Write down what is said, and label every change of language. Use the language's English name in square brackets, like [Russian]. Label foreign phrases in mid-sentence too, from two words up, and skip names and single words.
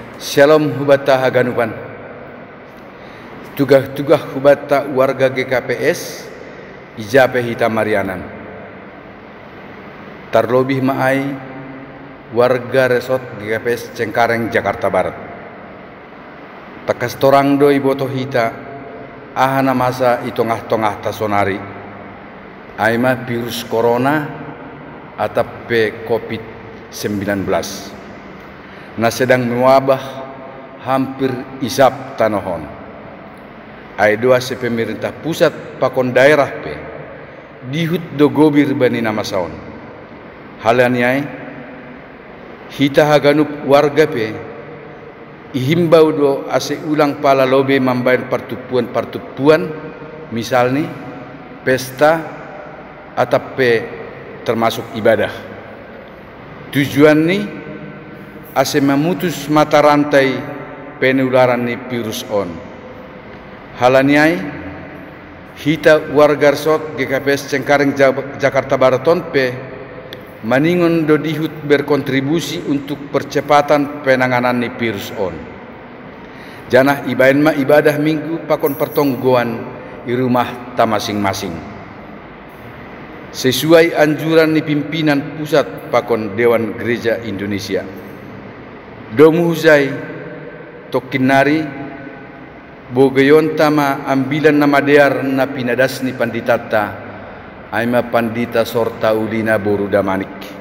[Batak Simalungun] Shalom hubata haganupan. Tugah-tugah hubata warga GKPS ijape hita Marianan. Terlebih maai warga resort GKPS Cengkareng Jakarta Barat. Takas torang doi boto hita ahana masa itongah-tongah tasonari. Aima virus corona atau COVID-19. Na [Indonesian] sedang mewabah hampir [Batak Simalungun] isap tanohon. Ai doa se [Indonesian] pemerintah pusat [Batak Simalungun] pakon daerah pe dihut do gobir bani nama saon. Halaniai hita haganup warga pe ihimbau do ase ulang pala lobe mambayan partupuan misalnya pesta atau pe termasuk ibadah. Tujuan ni ase [Indonesian] memutus mata rantai penularan [Batak Simalungun] ni virus on. Halaniai hita warga resort GKPS Cengkareng Jakarta Barat pe maningon do dihut [Indonesian] berkontribusi untuk percepatan penanganan [Batak Simalungun] ni virus on. Janah ibadah minggu pakon pertonggoan di rumah ta masing-masing. [Indonesian] Sesuai anjuran [Batak Simalungun] ni pimpinan pusat pakon Dewan Gereja Indonesia. Domuhuzai tokinari bogayon tama ambilan nama dear na pinadasni panditata aima pandita sorta ulina boru damanik.